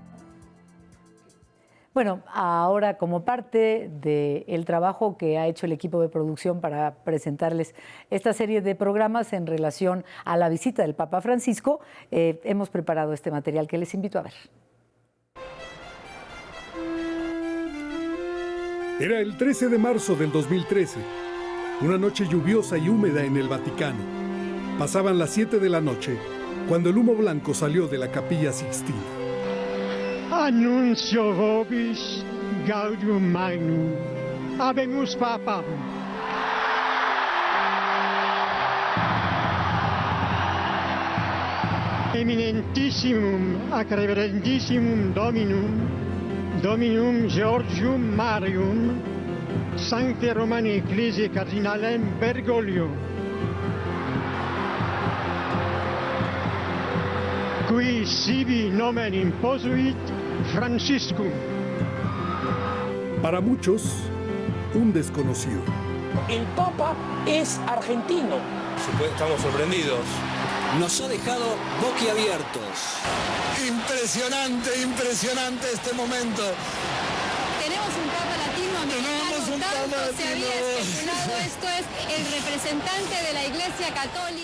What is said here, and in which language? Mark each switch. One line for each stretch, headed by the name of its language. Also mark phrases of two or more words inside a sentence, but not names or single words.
Spanish: Bueno, ahora como parte del trabajo que ha hecho el equipo de producción para presentarles esta serie de programas en relación a la visita del Papa Francisco, hemos preparado este material que les invito a ver. Era el 13 de marzo del 2013, una noche lluviosa y húmeda en el Vaticano. Pasaban las 7 de la noche cuando el humo blanco salió de la Capilla Sixtina.
Latin: Annuncio vobis gaudium magnum, habemus papam. Eminentissimum ac reverendissimum Dominum Georgium Marium, Sancte Romani Ecclesiae Cardinalem Bergoglio, qui sibi nomen imposuit Franciscum.
Spanish: Para muchos, un desconocido. El Papa es argentino. Estamos sorprendidos. Nos ha dejado boquiabiertos. Impresionante este momento. Tenemos un Papa latinoamericano, tanto se había especulado, esto es el representante de la Iglesia Católica.